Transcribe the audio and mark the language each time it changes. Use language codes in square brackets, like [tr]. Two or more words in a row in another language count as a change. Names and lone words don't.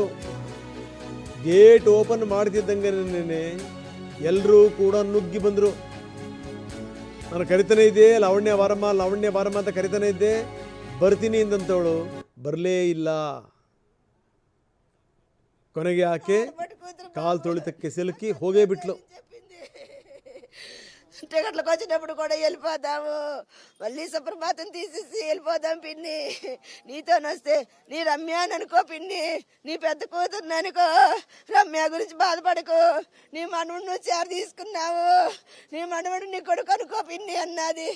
[kn] ಗೇಟ್ ಓಪನ್ ಮಾಡ್ತಿದ್ದಂಗೆ ಎಲ್ಲರೂ ಕೂಡ ನುಗ್ಗಿ ಬಂದರು. ನಾನು ಕರಿತಾನೆ ಇದ್ದೆ, ಲಾವಣ್ಯ ಬಾರಮ್ಮ ಅಂತ ಕರಿತಾನೆ ಇದ್ದೆ. ಬರ್ತೀನಿ ಅಂದಂತವಳು ಬರಲೇ ಇಲ್ಲ. ಕೊನೆಗೆ ಆಕೆ ಕಾಲು ತೊಳಿತಕ್ಕೆ ಸಿಲುಕಿ ಹೋಗೇ ಬಿಟ್ಲು. [te] టికెట్లకు వచ్చినప్పుడు కూడా వెళ్ళిపోదాము, మళ్ళీ సుప్రభాతం తీసేసి వెళ్ళిపోదాం పిన్ని. నీతో వస్తే నీ రమ్య అని అనుకో పిన్ని, నీ పెద్ద కూతుర్ని అనుకో, రమ్య గురించి బాధపడకు, నీ మనవుడు నువ్వు చేర తీసుకున్నావు, నీ మనవుడు నీ కొడుకు అనుకో పిన్ని అన్నది.